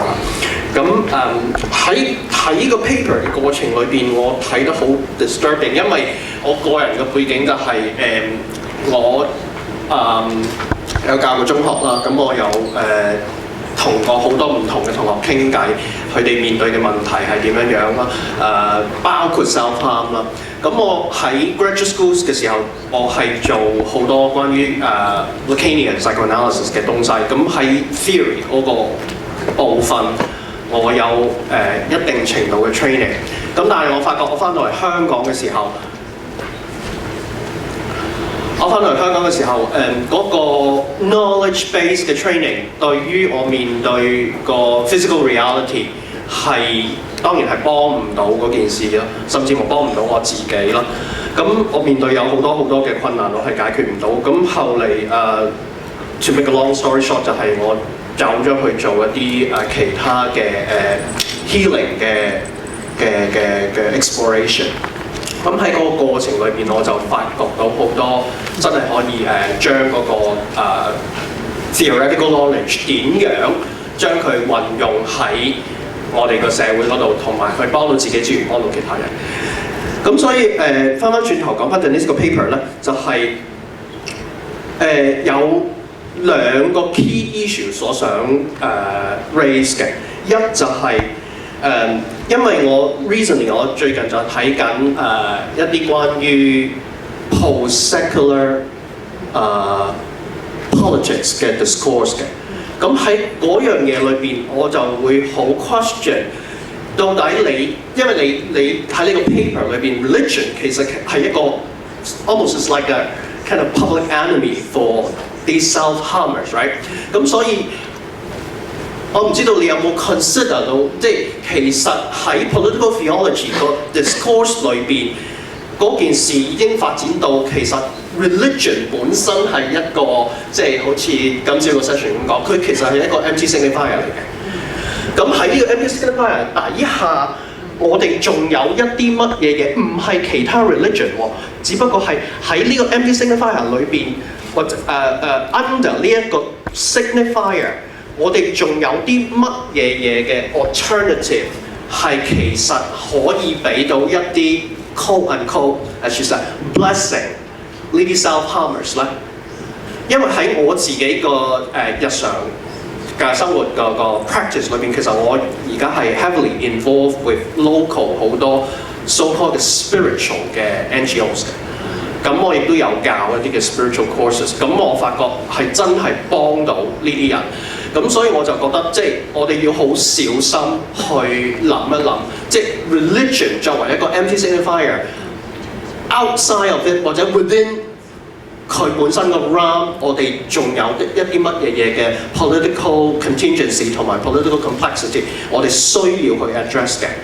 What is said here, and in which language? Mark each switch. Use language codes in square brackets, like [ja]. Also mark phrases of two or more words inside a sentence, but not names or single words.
[yue] 咁喺睇個 paper 嘅過程裏邊，我睇得好 disturbing， 因為我個人嘅背景就係我有教過中學啦，咁我有同過好多唔同嘅同學傾偈，佢哋面對嘅問題係點樣樣啦，包括 self-harm 啦。咁我喺 [en] graduate schools [yue] 嘅時候，我係做好多關於 [en] Lingnan psychoanalysis [yue] 嘅東西。咁喺 theory 嗰個部分，我有一定程度嘅 training。咁但係我發覺我翻到嚟香港嘅時候，我我翻嚟香港嘅時候，嗰個 [en] knowledge base [yue] 嘅 training 對於我面對個 [en] physical reality [yue] 係當然係幫唔到嗰件事咯，甚至乎幫唔到我自己咯。咁我面對有好多嘅困難，我係解決唔到。咁後嚟 [en] to make a long story short [yue] 就係我走咗去做一啲其他嘅healing 嘅 exploration。咁喺嗰個過程裏邊，我就發覺到好多真係可以將嗰個 [en] theoretical knowledge [yue] 點樣將佢運用喺我哋個社會嗰度，同埋去幫到自己之餘幫到其他人。咁所以翻轉頭講翻 Denise 個 paper 咧，就係、有兩個 [en] key issue [yue] 所想raise 嘅，一就係、因為我 recently 我最近就睇緊一啲關於 post-secular politics 嘅 discourse 嘅，咁喺嗰樣嘢裏邊，我就會好 question 到底因為你喺呢個 paper 裏邊 religion 其實係一個 [en] almost is like a kind of public enemy for these self-harmers，right？ [yue] 咁所以我唔知道你有冇 consider 到，即係其實喺 [en] political theology [yue] 個 discourse 裏邊，嗰件事已經發展到其實 religion 本身係一個即係好似今朝個 session 咁講，佢其實係一個 [en] empty signifier [yue] 嚟嘅。咁喺呢個 [en] empty signifier [yue] 底下，我哋仲有一啲乜嘢嘢唔係其他 religion 喎，只不過係喺呢個 [en] empty signifier [yue] 裏邊，或者under 呢一個 signifier。我哋仲有啲乜嘢嘢嘅 alternative 係其實可以俾到一啲 [en] quote unquote as you said blessing [yue] 呢啲 self-harmers 咧？因為喺我自己個日常嘅生活個 practice 裏邊，其實我而家係 [en] heavily involved with local [yue] 好多 so-called 嘅 spiritual 嘅 NGOs 嘅。咁我亦都有教一啲嘅 [en] spiritual courses。 [yue] 咁我發覺係真係幫到呢啲人。咁所以我就覺得，即係我哋要好小心去諗一諗，即係 religion 作為一個 [en] empty signifier， outside of it [yue] 或者 within 佢本身個 realm， 我哋仲有一啲乜嘢嘢嘅 [en] political contingency [yue] 同埋 [en] political complexity， [yue] 我哋需要去 address 嘅。